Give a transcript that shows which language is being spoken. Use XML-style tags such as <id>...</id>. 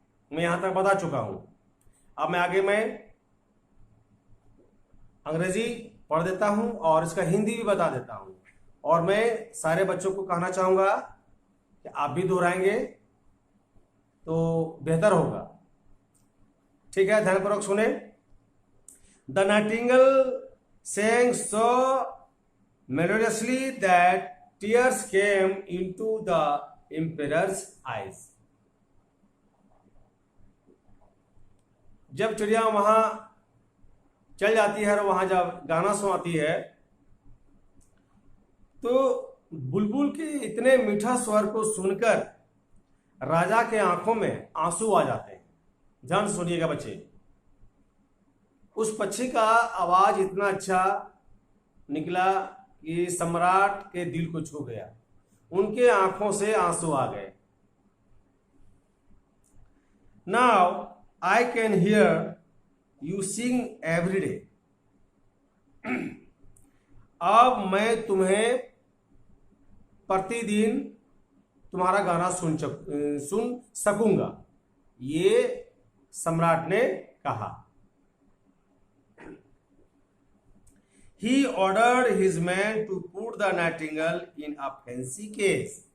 <hi>मैं यहाँ तक बता चुका हूँ। अब मैं आगे अंग्रेजी पढ़ देता हूँ और इसका हिंदी भी बता देता हूँ, और मैं सारे बच्चों को कहना चाहूँगा कि आप भी दोहराएंगे तो बेहतर होगा। ठीक है, ध्यानपूर्वक सुने।</hi> <en>The nightingale sang so melodiously that tears came into the emperor's eyes.</en> <hi>जब चिड़िया वहां चल जाती है और वहां जब गाना सुनाती है तो बुलबुल के इतने मीठा स्वर को सुनकर राजा के आंखों में आंसू आ जाते हैं। ध्यान से सुनिएगा बच्चे। उस पक्षी का आवाज इतना अच्छा निकला कि सम्राट के दिल को छू गया, उनके आंखों से आंसू आ गए।</hi> <en>Now I can hear you sing every day.</en> <hi>अब मैं तुम्हें प्रतिदिन तुम्हारा गाना सुन सकूंगा, ये सम्राट ने कहा।</hi> <en>He ordered his men to put the nightingale in a fancy case.</en>